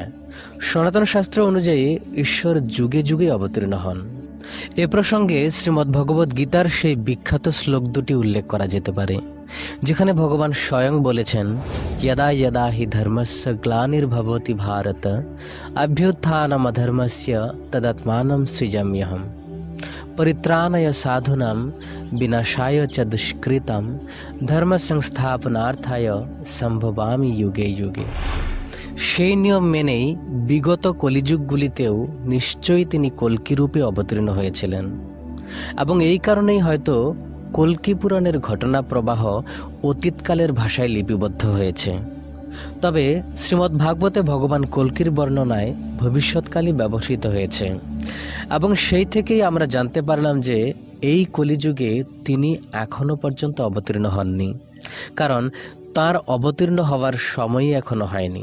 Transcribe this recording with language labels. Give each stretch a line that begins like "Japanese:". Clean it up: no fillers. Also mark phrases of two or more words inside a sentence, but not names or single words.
Bangla: সনাতন শাস্ত্র অনুযায়ী ঈশ্বর যুগে যুগে অবতীর্ণ হন। এ প্রসঙ্গে শ্রীমদ্ ভগবদ্ গীতার সেই বিখ্যাত শ্লোক দুটি উল্লেখ করা যেতে পারে, যেখানে ভগবান স্বয়ং বলেছেন,
Sanskrit: যদা যদা হি ধর্মস্য গ্লানির্ভবতি ভারত অভ্যুত্থানম অধর্মস্য তদাত্মানম সৃজাম্যহম পরিত্রাণায় সাধুনাম বিনাশায় চ দুষ্কৃতম ধর্ম সংস্থাপনার্থায় সম্ভবামি যুগে যুগে।
Bangla: সেই নিয়ম মেনেই বিগত কলিযুগগুলিতেও নিশ্চয়ই তিনি কল্কিরূপে অবতীর্ণ হয়েছিলেন, এবং এই কারণেই হয়তো কল্কি পুরাণের ঘটনা প্রবাহ অতীতকালের ভাষায় লিপিবদ্ধ হয়েছে। তবে শ্রীমদ্ ভাগবতে ভগবান কল্কির বর্ণনায় ভবিষ্যৎকালই ব্যবহৃত হয়েছে, এবং সেই থেকেই আমরা জানতে পারলাম যে এই কলিযুগে তিনি এখনো পর্যন্ত অবতীর্ণ হননি, কারণ তার অবতীর্ণ হওয়ার সময়ই এখনো হয়নি।